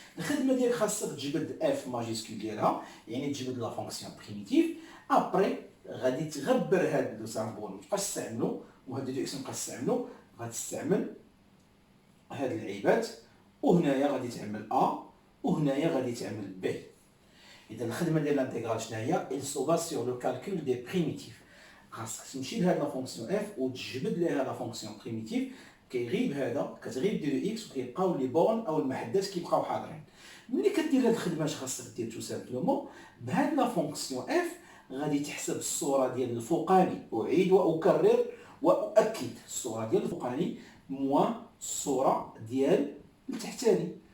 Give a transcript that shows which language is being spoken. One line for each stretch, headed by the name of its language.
Arabic: الخدمه ديالك خاصك تجبد اف ماجيسكول ديالها، يعني تجبد لا فونكسيون بريميتيف. ابري غادي تغبر هاد لو سامبول ما تبقاش تستعملو، وهاد دو اكس ما تبقاش تستعملو، غتستعمل هاد العيبات. وهنايا غادي تعمل ا وهنايا غادي تعمل بي. اذا الخدمه ديال الانتيغرال شنو هي؟
French: il se base sur le calcul des primitifs.
Arabic: خاصك تمشي لهاد لا فونكسيون اف وتجبد ليها لا فونكسيون بريميتيف. كيغيب هذا كتغيب ديال اكس وكيبقاو لي بورن او المحدات كيبقاو حاضرين. ملي كدير هاد الخدمه اش خاصك دير؟ تو سامبلومون بهاد لا فونكسيون اف غادي تحسب الصوره ديال الفوقاني، اعيد واكرر واؤكد الصوره ديال الفوقاني موان الصوره ديال التحتاني.